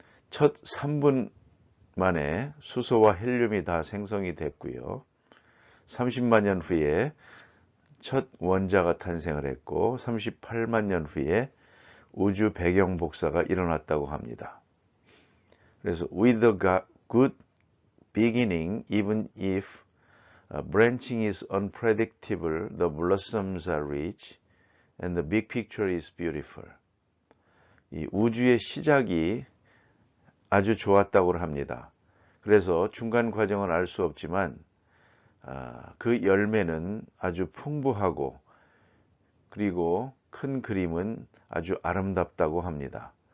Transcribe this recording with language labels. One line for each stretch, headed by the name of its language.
Korean: 첫 3분 만에 수소와 헬륨이 다 생성이 됐고요. 30만 년 후에 첫 원자가 탄생을 했고 38만 년 후에 우주 배경 복사가 일어났다고 합니다.
English: 그래서 with a good beginning, even if branching is unpredictable, the blossoms are rich and the big picture is beautiful.
Korean: 이 우주의 시작이 아주 좋았다고 합니다. 그래서 중간 과정은 알 수 없지만 그 열매는 아주 풍부하고 그리고 큰 그림은 아주 아름답다고 합니다.